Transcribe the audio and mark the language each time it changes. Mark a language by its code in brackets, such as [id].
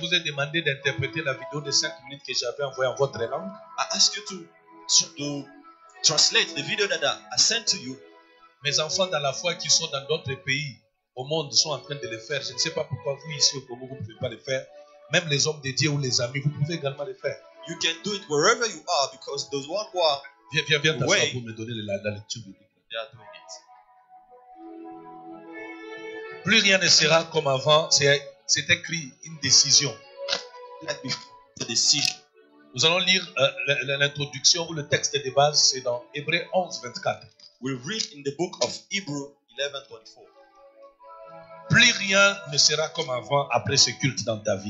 [fr] vous ai demandé d'interpréter la vidéo de 5 minutes que j'avais envoyée en votre langue. [en] I ask you to translate the video that I sent to you. [fr] Mes enfants dans la foi qui sont dans d'autres pays au monde sont en train de le faire. Je ne sais pas pourquoi vous ici au Congo, vous ne pouvez pas le faire. Même les hommes de Dieu ou les amis, vous pouvez également le faire. [en] You can do it wherever you are because those one who are, [fr] Viens t'asseoir Ouais. pour me donner la lecture biblique. [en] they are doing it. [fr] Plus rien ne sera comme avant. C'est écrit une décision. [en] Like before the decision. [fr] Nous allons lire l'introduction ou le texte de base, c'est dans Hébreux 11, 24. [en] We read in the book of Hebrew 11:24. [fr] Plus rien ne sera comme avant après ce culte dans ta vie.